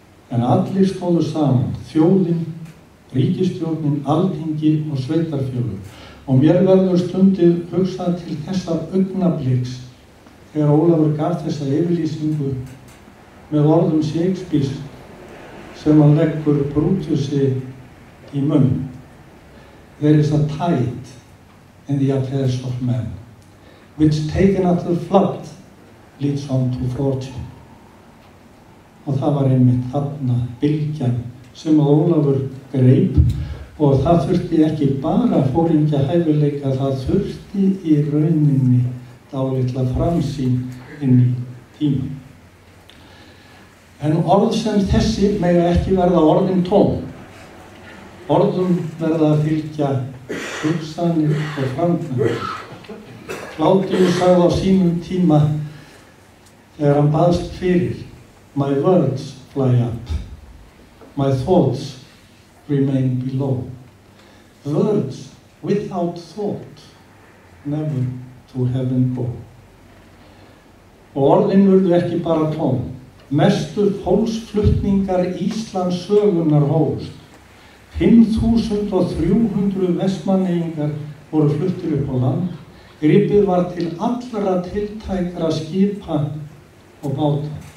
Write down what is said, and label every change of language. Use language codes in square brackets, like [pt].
[is] En allir stóðu saman, þjóðin, ríkisstjórnin, alþingi og sveitarfélög. Og mér verður stundið hugsað til þessa augnabliks þegar Ólafur gaf þessa yfirlýsingu með orðum Shakespeares sem hann leggur Brútusi í munn. [en] There is a tide in the affairs of men, which taken at the flood leads on to fortune. [is] Og það var einmitt þarna bylgjan sem að Ólafur greip, og það þurfti ekki bara foringja hæfileika, það þurfti í rauninni dálitla framsýn inn í tíma. En orð sem þessi mega ekki verða orðin tóm. Orðum verða að fylgja hugsanir og framkvæmdir. Kládíus sagði á sínum tíma þegar hann baðst fyrir: [en] My words fly up, my thoughts remain below. Words without thought never to heaven go. [is] Og orðin urðu ekki bara tóm. Mestu fólksflutningar Íslands sögunnar hófust. 5.300 Vestmanneyingar voru fluttir upp á land. Gripið var til allra tiltækra skipa og báta.